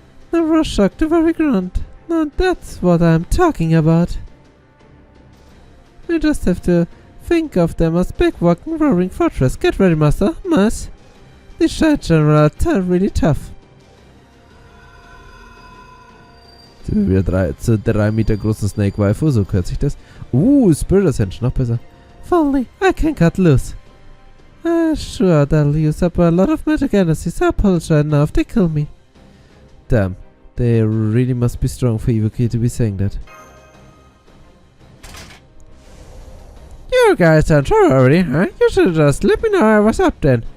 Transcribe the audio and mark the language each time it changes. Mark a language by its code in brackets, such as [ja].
[en] The rush shocked the very ground. Now that's what I'm talking about. We just have to think of them as big walking roaring fortress. Get ready, master. Mas. These giant general are really tough. [de] Sind wir wieder zu 3 Meter großen Snake Waifu, so hört sich das. Spirit Ascension, noch besser. [en] Finally, I can cut loose. Sure, that'll use up a lot of magic energy, so I apologize now if they kill me. Damn, they really must be strong for Ibuki to be saying that. You guys are in trouble already, huh? You should just let me know what's up then.